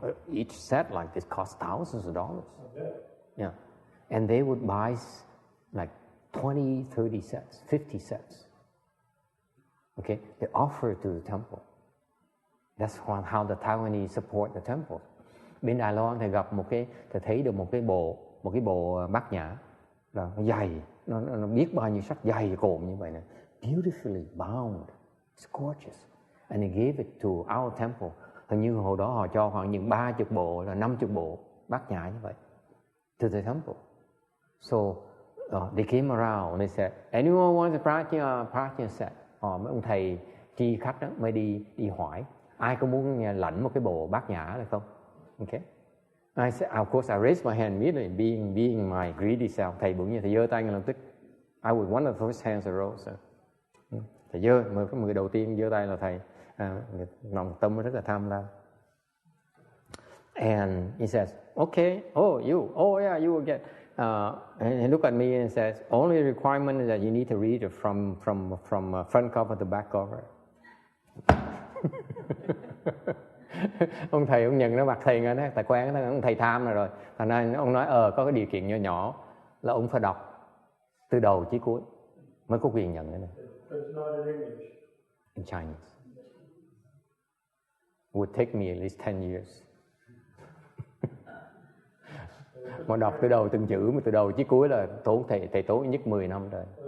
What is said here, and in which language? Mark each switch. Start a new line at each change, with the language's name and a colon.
English: Each set like this costs thousands of dollars. Yeah. And they would buy like 20, 30 sets, 50 sets. Okay? They offer it to the temple. That's how the Taiwanese support the temple.
Vietnamese: Bên Đài Loan thì gặp thấy được một cái bộ bát nhã là nó dày, nó biết bao nhiêu sắc dày cộm như vậy nè,
English: beautifully bound, it's gorgeous, and they gave it to our temple.
Vietnamese: Hình như hồi đó họ cho khoảng những 30 bộ là 50 bộ bát nhã như vậy
English: to the temple. So they came around and they said, anyone wants a prajna set?
Vietnamese: Mấy ông thầy tri khách đó mới đi hỏi, ai có muốn lãnh một cái bộ bát nhã hay không?
English: Okay. I said, of course, I raised my hand immediately, being my greedy self.
Vietnamese: Thầy bỗng nhiên thầy giơ tay ngay lập tức.
English: I was one of the first hands that rose.
Vietnamese: Thầy giơ, người đầu tiên giơ tay là thầy. Lòng tâm rất là tham lam.
English: And he says, okay, you yeah, you will get. And he looked at me and says, only requirement is that you need to read it from front cover to back cover.
Vietnamese: Ông thầy ông nhận nó mặt thầy ngay đó, tại quen đó, ông thầy tham rồi. Thành ra ông nói có cái điều kiện nhỏ nhỏ là ông phải đọc từ đầu chí cuối mới có quyền nhận cái này.
English: It's not in English. In Chinese. Would take me at least 10 years.
Vietnamese: Mà đọc từ đầu từng chữ, mà từ đầu chí cuối là tốn thầy tốn nhất 10 năm rồi.